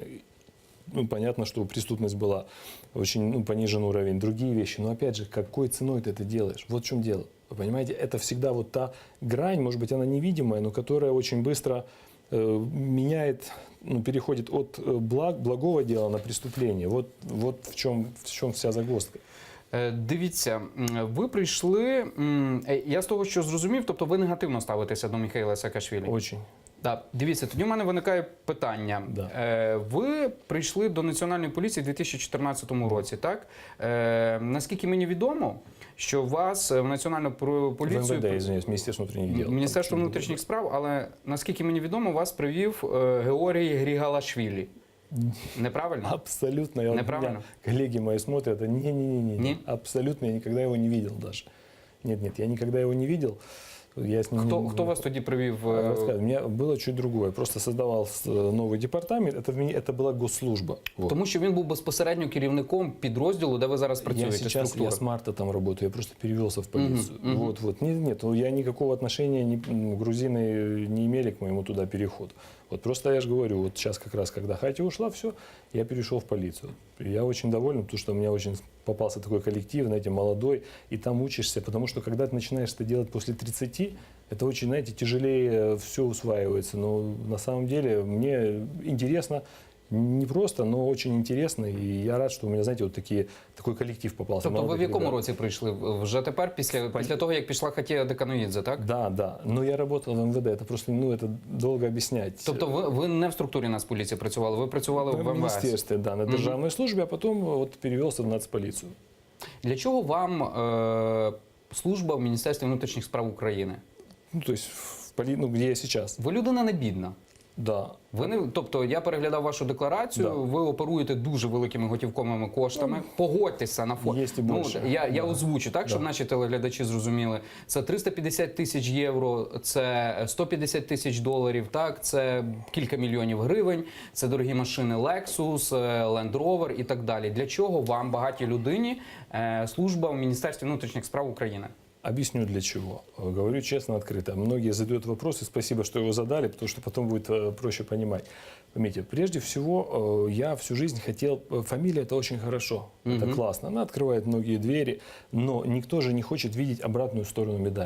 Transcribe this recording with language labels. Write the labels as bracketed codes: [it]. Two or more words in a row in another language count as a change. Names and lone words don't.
[ru] Ну, понятно, что преступность была очень понижен уровень, другие вещи. Но опять же, какой ценой ты это делаешь? Вот в чем дело. Вы понимаете, это всегда вот та грань, может быть, она невидимая, но которая очень быстро меняет, переходит от благого дела на преступление. Вот в чем вся загвоздка. [uk] Дивіться, ви прийшли, я з того, що зрозумів, тобто ви негативно ставитеся до Михайла Саакашвілі. [ru] Очень. [uk] Так, дивіться, тоді в мене виникає питання. [ru] Да. [uk] Ви прийшли до Національної поліції у 2014 році, так? Наскільки мені відомо, що вас в Національну поліцію... [ru] В МВД, извиняюсь, Министерство внутренних дел. [uk] Міністерство внутрішніх справ, але наскільки мені відомо, вас привів Георгій Грігалашвілі. Неправильно? [ru] Абсолютно. [uk] Неправильно? [ru] Меня коллеги мои смотрят, не. Не? Абсолютно, я никогда его не видел даже. Нет, я никогда его не видел. Я с ним [uk] Хто вас тоді привів? [ru] У меня было чуть другое. Я просто создавал новый департамент. Это была госслужба. Вот. [uk] Тому що він був безпосередньо керівником підрозділу, де ви зараз працюєте, [ru] Я сейчас [uk] структури. [ru] с марта там работаю. Я просто перевелся в полицию. Вот. Нет, я никакого отношения грузины не имели к моему туда переходу. Вот просто я же говорю, вот сейчас как раз, когда Хатя ушла, все, я перешел в полицию. И я очень доволен, потому что у меня очень попался такой коллектив, знаете, молодой, и там учишься, потому что когда ты начинаешь это делать после 30, это очень, знаете, тяжелее все усваивается. Но на самом деле мне интересно, не просто, но очень интересно, и я рад, что у меня, знаете, вот такой коллектив попался. [uk] Тобто ви в якому [ru] ребят. [uk] році прийшли? Вже тепер, після того, як пішла Хатія Деканоїдзе, так? [ru] Да. Но я работал в МВД, это просто, это долго объяснять. [uk] Тобто ви не в структурі Нацполіції працювали, ви працювали в [ru] В [uk] МВС. [ru] министерстве, да, на державной службе, а потом вот перевелся в Нацполицию. [uk] Для чого вам служба в Міністерстві внутрішніх справ України? [ru] Ну, то есть, где я сейчас. [uk] Ви людина не бідна. [ru] Да. [uk] Тобто я переглядав вашу декларацію, [ru] Да. [uk] ви оперуєте дуже великими готівковими коштами. Погодьтеся на фото. Є і більше. Я озвучу, так, щоб наші телеглядачі зрозуміли. Це 350 тисяч євро, це 150 тисяч доларів, так, це кілька мільйонів гривень, це дорогі машини Lexus, Land Rover і так далі. Для чого вам, багатій людині, служба в Міністерстві внутрішніх справ України? [ru] Объясню для чего. Говорю честно, открыто. Многие задают вопросы, спасибо, что его задали, потому что потом будет проще понимать. Поймите, прежде всего, я всю жизнь хотел... Фамилия – это очень хорошо, это классно. Она открывает многие двери, но никто же не хочет видеть обратную сторону медали.